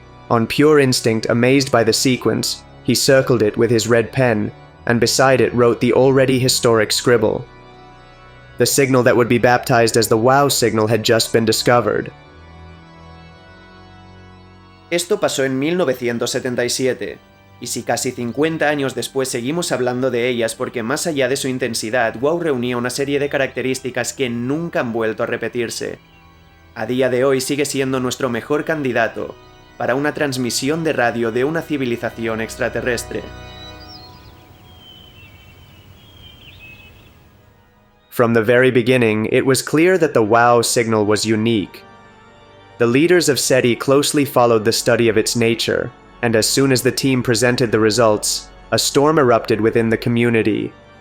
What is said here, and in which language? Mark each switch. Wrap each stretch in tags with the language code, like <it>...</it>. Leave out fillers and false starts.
<en>On pure instinct, amazed by the sequence, he circled it with his red pen, and beside it wrote the already historic scribble. The signal that would be baptized as the WOW signal had just been discovered.</en> <es>Esto pasó en 1977, y si casi 50 años después seguimos hablando de ellas porque más allá de su intensidad, WOW reunía una serie de características que nunca han vuelto a repetirse. A día de hoy sigue siendo nuestro mejor candidato para una transmisión de radio de una civilización extraterrestre.</es> <en>From the very beginning, it was clear that the WOW signal was unique. The leaders of SETI closely followed the study of its nature, and as soon as the team presented the results, a storm erupted within the community.</en>